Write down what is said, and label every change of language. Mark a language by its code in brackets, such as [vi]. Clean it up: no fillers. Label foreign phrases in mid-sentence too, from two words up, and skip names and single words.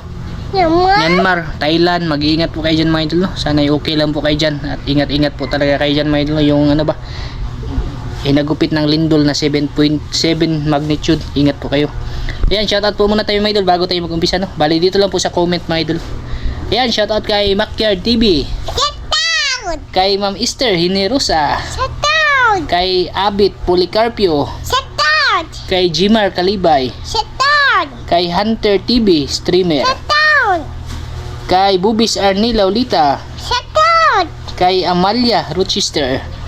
[tl] Myanmar, Thailand, mag-iingat po kayo dyan mga idol no? Sana okay lang po kayo dyan at ingat po talaga kayo dyan mga idol no? Yung hinagupit ng lindol na 7.7 magnitude, ingat po kayo. Ayan, shoutout po muna tayo mga idol bago tayo mag-umpisa no? Bali dito lang po sa comment mga idol. Ayan, shoutout kay Makyard TV, kay Ma'am Esther Hinerosa, kay Abit Policarpio, kay Jimar Kalibay, kay Hunter TV streamer, kay Bubis Arnie Laulita, kay Amalia Rochester,